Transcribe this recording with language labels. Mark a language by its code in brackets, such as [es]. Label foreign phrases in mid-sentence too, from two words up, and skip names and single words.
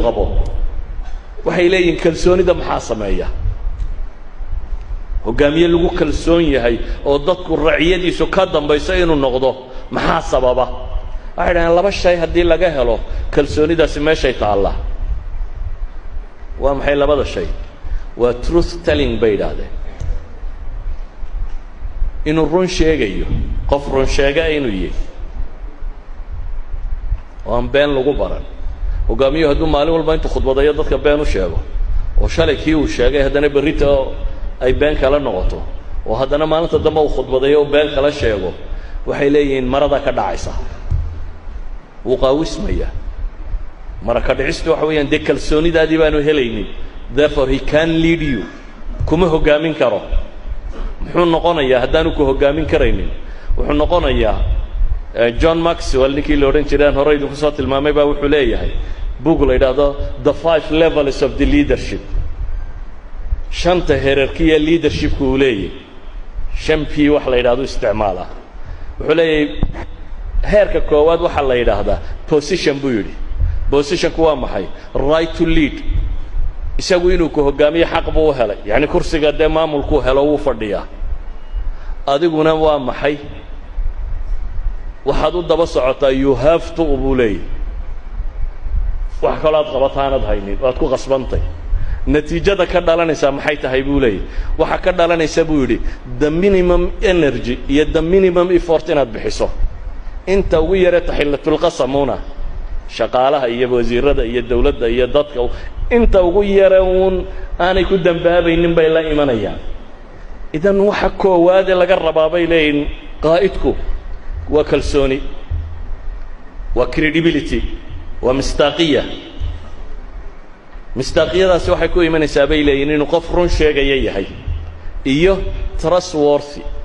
[so] qabo waxay leeyihiin kalsoonida maxaa sameeya hogaamiye lagu kalsoon yahay oo dadku raciyadiisu ka dambayso inuu noqdo maxaa sababa waxay dhahaan laba shay haddii laga helo kalsoonidaasi meeshay taallaa waa maxay labada shay waa [en] truth telling [so] bay yidhaahdeen inuu run sheegayo qof run sheega inuu yahay oo aan been lagu baran hogaamiyuhu hadduu maalin walba intuu khudbadayo dadka been u sheego oo shalay kii uu sheegay haddana berrita ay been kala noqoto oo haddana maalinta dambe uu khudbadayo oo been kala sheego waxay leeyihiin marada ka dhacaysa wuu qaawismaya mara ka dhicistu waxa weeyaan dee kalsoonidaadii baanu helaynin [en] therefore he can lead you [so] kuma hogaamin karo muxuu noqonayaa haddaanu ku hogaamin karaynin wuxuu noqonayaa John Maxwell ninkii la odhan jireen hore idinku soo tilmaamay baa wuxuu leeyahay book la yidhaahdo [en] the 5 levels of the leadership [so] shanta hierarchy leadershipku uu leeyahay shampi wax la yidhaahdo isticmaala wuxuu leeyahay heerka koowaad waxa la yidhaahdaa position buu yidhi positionku waa maxay [en] right to lead [so] isagu inuu ku hogaamiyo xaq buu u helay yacni kursiga dee maamulku helo wuu fadhiyaa adiguna waa maxay waxaad u daba socotaa [en] you have to [so] buu leeyahay wax kaloo aad qabataanad haynin waad ku qasbantay natiijada ka dhalanaysaa maxay tahay buu leeyahay waxa ka dhalanaysa buu yidhi [en] the minimum energy [so] iyo [en] the minimum [so] effort inaad bixiso inta ugu yare taxillatulqasamuna shaqaalaha iyo wasiirada iyo dawladda iyo dadka inta ugu yare uun aanay ku dambaabaynin bay la imanayaan idan waxa koowaad laga rabaa bay leeyihiin qaa'idku waa kalsooni waa credibility waa mistaaqiya mistaaqiyadaasi waxay ku imanaysaa bay leeyihiin inuu qof run sheegaya yahay iyo trustworthy